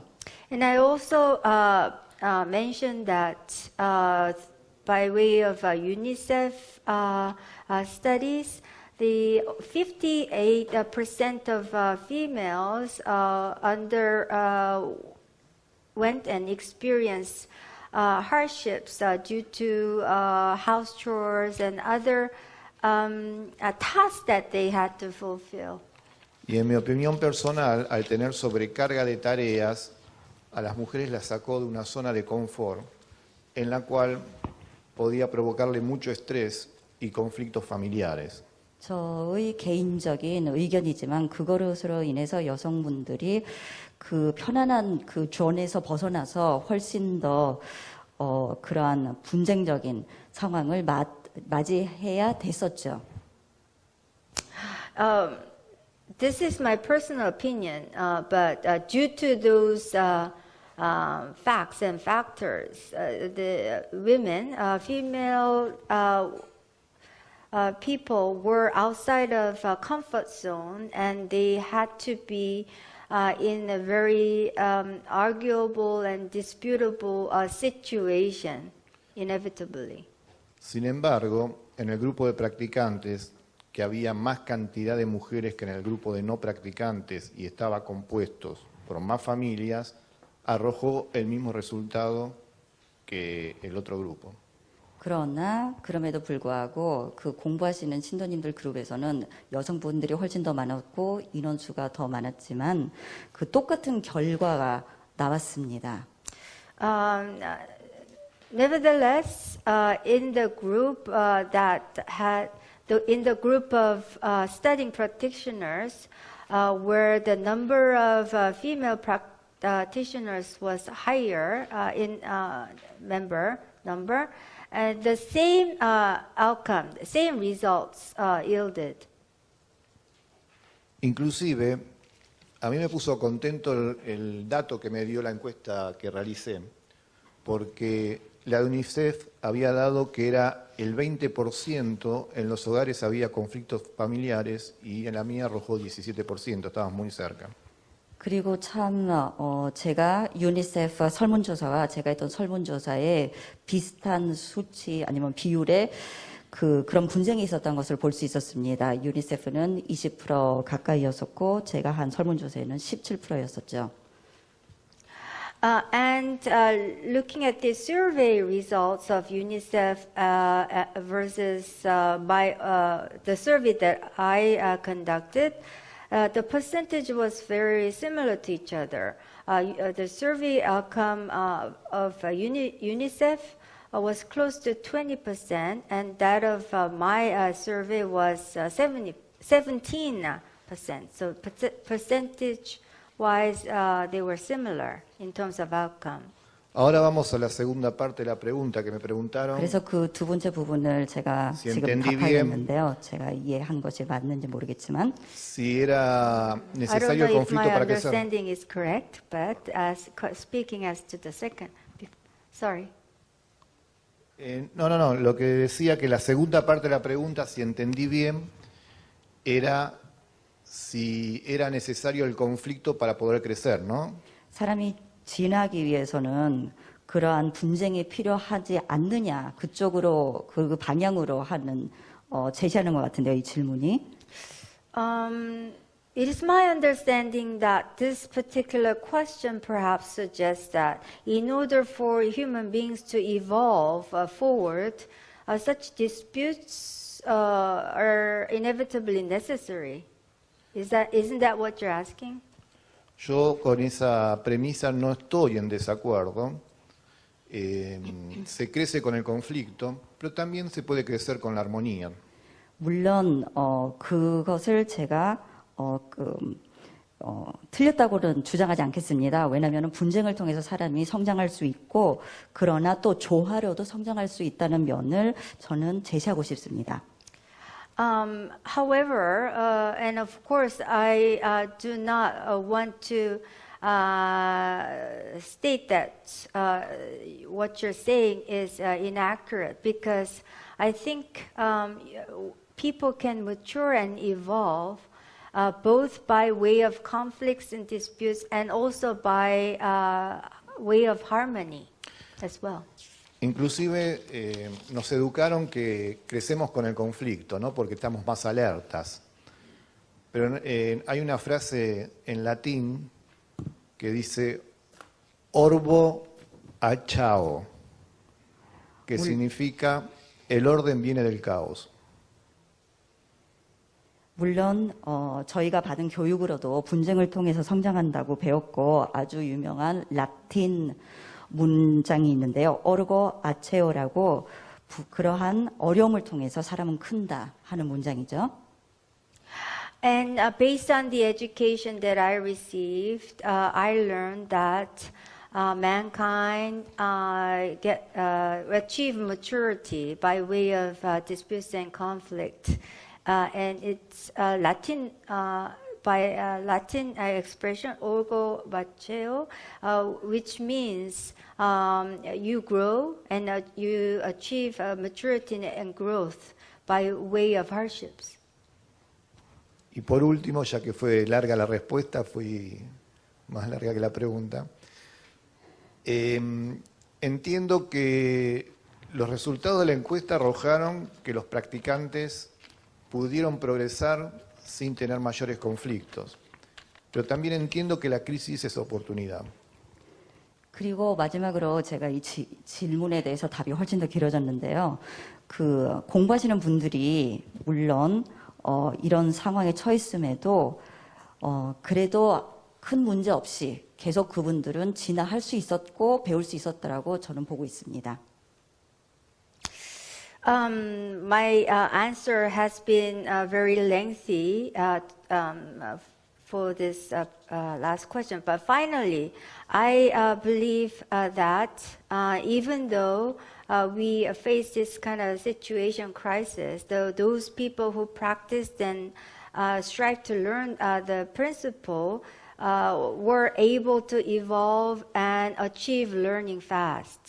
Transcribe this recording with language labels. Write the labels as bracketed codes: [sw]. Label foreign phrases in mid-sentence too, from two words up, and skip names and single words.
[en] And I also mentioned that by way of UNICEF studies, the 58% of females went and experienced hardships due to house chores and other tasks that they had to fulfill. [es] Y en mi opinión personal, al tener sobrecarga de tareas, a las mujeres las sacó de una zona de confort en la cual podía provocarle mucho estrés y conflictos familiares. [ko] 저의 개인적인 의견이지만 그것으로 인해서 여성분들이 그 편안한 그 존에서 벗어나서 훨씬 더 그러한 분쟁적인 상황을 맞이해야 됐었죠. [en] This is my personal opinion, but due to those facts and factors, the women, female people were outside of a comfort zone, and they had to be in a very arguable and disputable situation, inevitably. [es] Sin embargo, en el grupo de practicantes, que había más cantidad de mujeres que en el grupo de no practicantes y estaba compuestos por más familias, arrojó el mismo resultado que el otro grupo. [ko] 그러나 그럼에도 불구하고 그 공부하시는 신도님들 그룹에서는 여성분들이 훨씬 더 많았고 인원수가 더 많았지만 그 똑같은 결과가 나왔습니다. [en] Nevertheless, in the group in the group of studying practitioners, where the number of female practitioners was higher in number, and the same outcome, the same results yielded. [es] Inclusive, a mí me puso contento el dato que me dio la encuesta que realicé, porque la de UNICEF había dado que era el 20% en los hogares había conflictos familiares y en la mía arrojó 17%, estábamos muy cerca. [ko] 그리고 참 제가 유니세프 설문조사와 제가 했던 설문조사에 비슷한 수치 아니면 비율의 그런 분쟁이 있었던 것을 볼 수 있었습니다. 유니세프는 20% 가까이였었고 제가 한 설문조사에는 17%였었죠. [en] And looking at the survey results of UNICEF versus the survey that I conducted, the percentage was very similar to each other. The survey outcome of UNICEF was close to 20%, and that of my survey was 17%. So percentage-wise, they were similar in terms of outcome. [es] Ahora vamos a la segunda parte de la pregunta que me preguntaron. [ko] 그래서 그 두 번째 부분을 제가 [es] Si [ko] 지금 [es] entendí [ko] 답하였는데요. 제가 이해한 것이 맞는지 모르겠지만 [es] Si era [en] I don't [es] necesario el [en] know if [es] conflicto [en] my [es] para crecer. [en] understanding is correct, but speaking as to the second, sorry. [es] No. Lo que decía que la segunda parte de la pregunta, si entendí bien, era si era necesario el conflicto para poder crecer, ¿no? [ko] 사람이 진화하기 위해서는 그러한 분쟁이 필요하지 않느냐 그쪽으로 그 방향으로 하는 제시하는 것 같은데요. 이 질문이. [en] It is my understanding that this particular question perhaps suggests that in order for human beings to evolve forward, such disputes are inevitably necessary. Isn't that what you're asking? [es] Yo con esa premisa no estoy en desacuerdo. Se crece con el conflicto, pero también se puede crecer con la armonía. [ko] 물론 그것을 제가 틀렸다고는 주장하지 않겠습니다. 왜냐하면 분쟁을 통해서 사람이 성장할 수 있고 그러나 또 조화로도 성장할 수 있다는 면을 저는 제시하고 싶습니다. [en] However, and of course, I do not want to state that what you're saying is inaccurate, because I think people can mature and evolve both by way of conflicts and disputes and also by way of harmony as well. [es] Inclusive nos educaron que crecemos con el conflicto, ¿no? Porque estamos más alertas. Pero hay una frase en latín que dice [la] orbo a chao, [es] que significa el orden viene del caos. [ko] 물론 저희가 받은 교육으로도 분쟁을 통해서 성장한다고 배웠고 아주 유명한 라틴 문장이 있는데요. 오르고 아체오라고 그러한 어려움을 통해서 사람은 큰다 하는 문장이죠. [en] And based on the education that I received, I learned that mankind achieve maturity by way of disputes and conflict. And it's Latin expression [la] orgo bacheo, [en] which means you grow and you achieve maturity and growth by way of hardships. [es] Y por último, ya que fue larga la respuesta, fui más larga que la pregunta, entiendo que los resultados de la encuesta arrojaron que los practicantes pudieron progresar sin tener mayores conflictos. Pero también entiendo que la crisis es oportunidad. [ko] 그리고 마지막으로 제가 이 질문에 대해서 답이 훨씬 더 길어졌는데요. 그 공부하시는 분들이 물론 이런 상황에 처했음에도 그래도 큰 문제 없이 계속 그분들은 진화할 수 있었고 배울 수 있었다라고 저는 보고 있습니다. [en] My answer has been very lengthy for this last question, but finally, I believe that even though we face this kind of situation crisis, those people who practiced and strive to learn the principle were able to evolve and achieve learning fast.